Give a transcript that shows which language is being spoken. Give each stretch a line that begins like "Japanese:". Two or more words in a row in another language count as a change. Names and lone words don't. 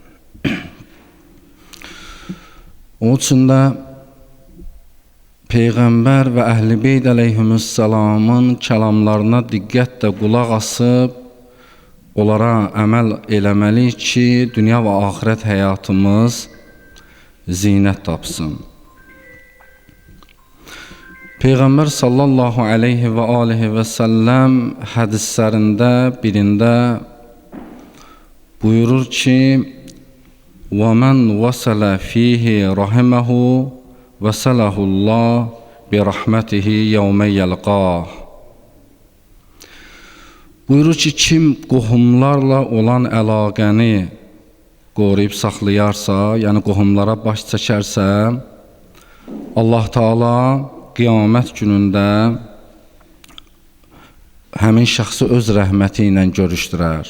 Azerbaijani: Onun üçün də Peyğəmbər və əhl-i beyt əleyhissalamın kəlamlarına diqqətlə qulaq asıb, onlara əməl eləməliyik ki, dünya və axirət həyatımız zinət tapsın. Peyğəmbər
Arabic: صلى الله عليه وعليه وسلم
Azerbaijani: hədislərində birində buyurur ki,
Arabic: وَمَنْ وَسَلَ فِيهِ رَحِمَهُ وَسَلَهُ اللّٰهِ بِرَحْمَتِهِ يَوْمَ يَلْقَاهِ.
Azerbaijani: Buyurur ki, kim qohumlarla olan əlaqəni qoruyub saxlayarsa, yəni qohumlara baş çəkərsə, Allah Teala qiyamət günündə həmin şəxsi öz rəhməti ilə görüşdürər.